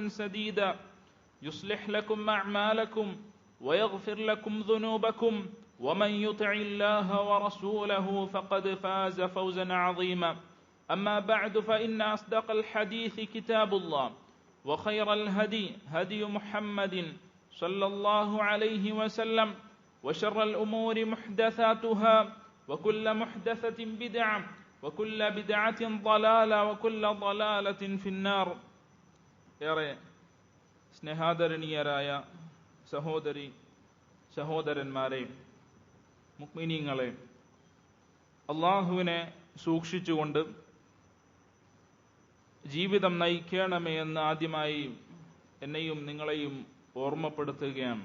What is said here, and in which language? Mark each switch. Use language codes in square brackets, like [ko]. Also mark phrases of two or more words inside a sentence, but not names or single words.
[ar] سديدا يصلح لكم أعمالكم ويغفر لكم ذنوبكم ومن يطع الله ورسوله فقد فاز فوزا عظيما أما بعد فإن أصدق الحديث كتاب الله وخير الهدي هدي محمد صلى الله عليه وسلم وشر الأمور محدثاتها وكل محدثة بدعة وكل بدعة ضلالة وكل ضلالة في النار. [ml] ഏറെ സ്നേഹാദരണീയരായ സഹോദരന്മാരെ, മുഅ്മിനീങ്ങളെ, അല്ലാഹുവിനെ സൂക്ഷിച്ചുകൊണ്ട് ജീവിതം നയിക്കണമേ എന്ന് ആദ്യമായി എന്നെയും നിങ്ങളെയും ഓർമ്മപ്പെടുത്തുകയാണ്.